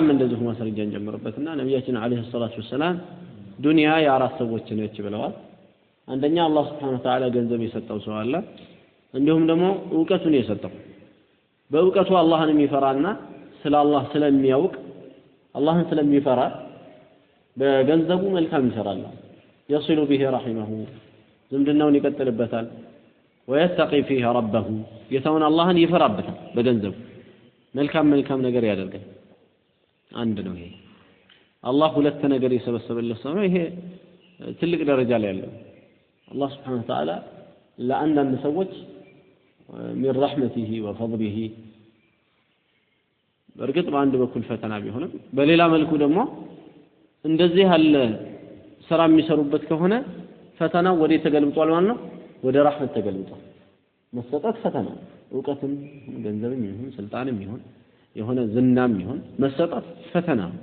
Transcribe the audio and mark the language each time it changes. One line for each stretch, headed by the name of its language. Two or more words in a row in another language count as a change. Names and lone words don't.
Amharic: እንደዚሁ ማስረጃ እንጀምርበትና ነብያችን
Arabic: عليه الصلاة والسلام
Amharic: ዱንያ የአራት ሰዎች ነች ብለዋል አንደኛ አላህ
Arabic: سبحانه وتعالى
Amharic: ገንዘብ የሰጠው ሰው አለ እንዲሁም ደግሞ ዕውቀቱን የሰጠው በዕውቀቱ አላህን የሚፈራና ስለ አላህ ስለሚያውቅ አላህን ስለሚፈራ በገንዘቡ መልካም ይሰራል
Arabic: يصل به رحمه
Amharic: ዝምድናውን ይቀጥልበታል
Arabic: ويتقي فيه ربه
Amharic: يتون اللهን ይፈራበታል በገንዘቡ መልካም ነገር ያደርጋል አንድ ነው ይሄ አላህ ሁለት ነገር የሰበሰበለት ሰው ነው ይሄ ትልቅ ደረጃ ላይ ያለው አላህ
Arabic: سبحانه وتعالى
Amharic: ለአንዳንድ ሰዎች
Arabic: من رحمته وفضله
Amharic: በርግጥ በአንድ በኩል ፈተና ቢሆንም በሌላ መልኩ ደግሞ እንደዚህ ያለ ስራ የሚሰሩበት ከሆነ ፈተናው ወደ ተገልብጧል ማለት ነው ወደ ረህመት ተገልብጧል መሰጠት ፈተና ዕውቀትም ገንዘብም ይሁን ስልጣንም ይሁን የሆነ ዝናም ይሁን መሰጠት ፈተና